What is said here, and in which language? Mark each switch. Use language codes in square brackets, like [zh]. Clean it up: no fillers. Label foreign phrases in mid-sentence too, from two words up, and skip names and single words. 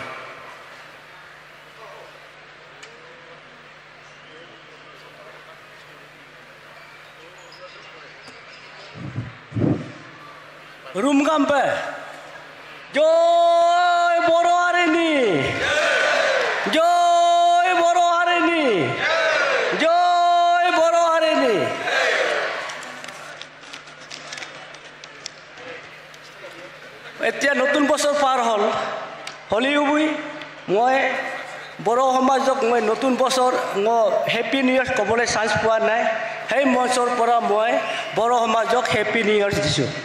[brx] रुमगाम्बे जय बर' हारिनि जय बर' हारिनि जय बर' हारिनि [as] এতিয়া নতুন বছৰ পাৰ হ'ল হলিও মই বড়ো সমাজক মই নতুন বছৰ [en] Happy New Year [as] ক'বলৈ চান্স পোৱা নাই সেই মঞ্চৰ পৰা মই বড়ো সমাজক [en] Happy New Year [as] দিছোঁ